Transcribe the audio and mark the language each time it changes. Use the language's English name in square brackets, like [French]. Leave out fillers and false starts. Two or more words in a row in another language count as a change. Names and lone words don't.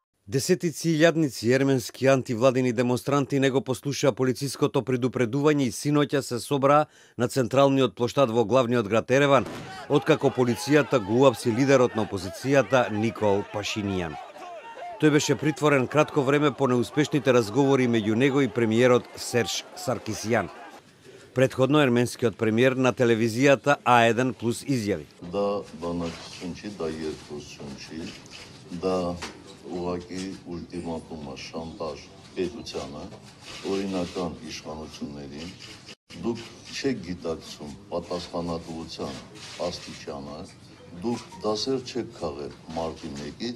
[Macedonian] Десетици илјадници ерменски антивладини демонстранти не го послушаа полициското предупредување и синоќа се собраа на централниот плоштад во главниот град Ереван, откако полицијата го уапси лидерот на опозицијата Никол Пашинијан. Тој беше притворен кратко време по неуспешните разговори меѓу него и премиерот Серж Саркисјан. Предходно ерменскиот премиер на телевизијата A1 Plus изјави: [Armenian] Да բանակցություն չի, դա երկրություն չի, դա ուղղակի ուլտիմատում է, շանտաժ պետությանը, օրինական իշխանություններին, դուք չեք գիտակցում պատասխանատվության աստիճանը, դուք դասեր չեք քաղել մարտի 1-ից,